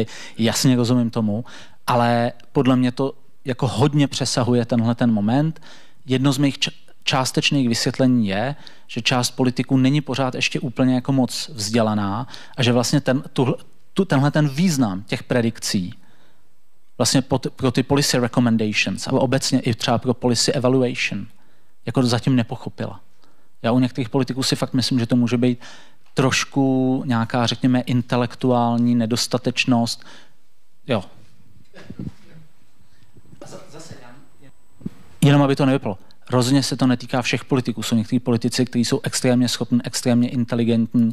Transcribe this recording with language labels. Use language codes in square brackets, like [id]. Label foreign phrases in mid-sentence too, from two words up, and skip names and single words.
[cs] Jasně rozumím tomu, ale podle mě to jako hodně přesahuje tenhle ten moment. Jedno z mých částečných vysvětlení je, že část politiků není pořád ještě úplně jako moc vzdělaná a že vlastně tenhle ten význam těch predikcí vlastně pro ty [en] policy recommendations, [cs] ale obecně i třeba pro [en] policy evaluation, [cs] jako zatím nepochopila. Já u některých politiků si fakt myslím, že to může být trošku nějaká, řekněme, intelektuální nedostatečnost. Jo. Jenom aby to nevypadlo. Rozhodně se to netýká všech politiků. Jsou někteří politici, kteří jsou extrémně schopní, extrémně inteligentní.